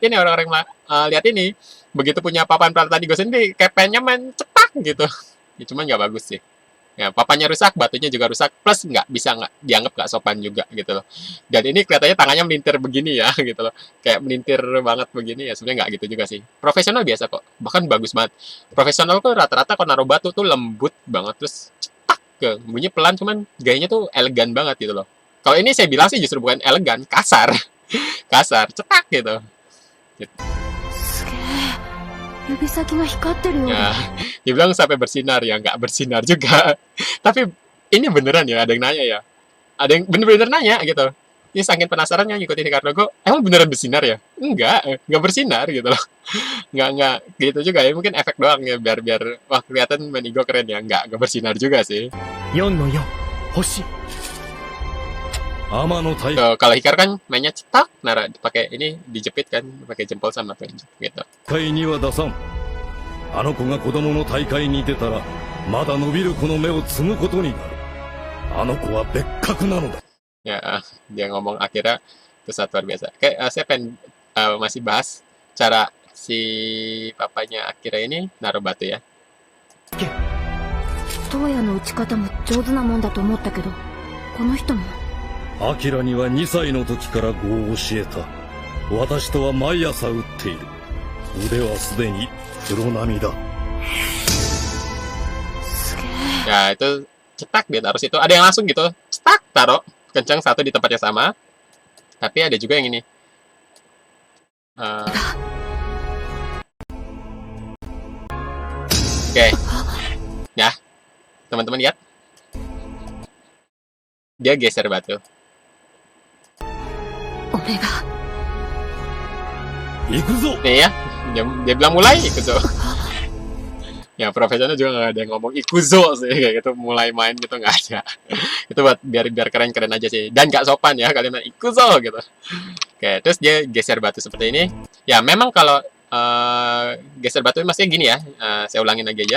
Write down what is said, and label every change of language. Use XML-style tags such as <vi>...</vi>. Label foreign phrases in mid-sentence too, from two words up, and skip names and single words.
<id>ini orang-orang lihat ini begitu punya papan tadi gue sendiri kayak pengennya main cetak gitu ya, cuman nggak bagus sih ya papannya rusak batunya juga rusak plus nggak dianggap nggak sopan juga gitu loh dan ini kelihatannya tangannya melintir begini ya gitu loh kayak melintir banget begini ya sebenarnya nggak gitu juga sih profesional biasa kok bahkan bagus banget profesional tuh rata-rata kalau naruh batu tuh lembut banget terus cetak ke bunyi pelan cuman gayanya tuh elegan banget gitu loh. Kalau ini saya bilang sih justru bukan elegan, kasar. kasar, cetak gitu.</id> <ja>すげえ。指先が光ってるよう</ja> <id>Ya,</id> <ja>だ。</ja> <id>dibilang sampai bersinar ya, nggak bersinar juga. Tapi ini beneran ya, ada yang nanya ya. Ada yang bener-bener nanya gitu. Ini saking penasarannya ngikutin Hikaru no Go, emang beneran bersinar ya? Enggak bersinar gitu loh. Nggak gitu juga ya, mungkin efek doang ya, biar wah kelihatan Menigo keren ya. Nggak bersinar juga sih.</id> <ja>4 の4星。天の大</ja> <id>Tuh, kalau Hikaru kan mainnya cetak, pakai ini dijepit kan, pakai jempol sama tunjuk gitu.</id> <ja>会には出さん。あの子が子供の大会に出たら、まだ伸びる子の目を摘むことになる。あの子は別格なのだ。</ja> <id>Ya, dia ngomong Akira itu sangat luar biasa. Oke, saya pengen masih bahas cara si papanya Akira ini naruh batu ya.</id> <ja>トウヤの打ち方も上手なもんだと思ったけど、この人も。アキラには2歳の時から碁を教えた。私とは毎朝打っている。腕はすでにプロ並みだ。すげえ。</ja> <id>Ya, itu cetak dia taruh situ. Ada yang langsung gitu, cetak taruh kencang satu di tempat yang sama. Tapi ada juga yang ini. Oke. Ya, teman-teman lihat. Dia geser batu.</id> <ja>俺が。行くぞ。</ja> <id>Nih ya, dia bilang mulai ikuzo. Ya profesional juga nggak ada yang ngomong ikuzo sih kayak gitu, mulai main gitu nggak ada. Itu buat biar keren aja sih, dan nggak sopan ya kalian ikuzo gitu. Oke, terus dia geser batu seperti ini. Ya memang kalau geser batu maksudnya gini ya, saya ulangin lagi aja.</id>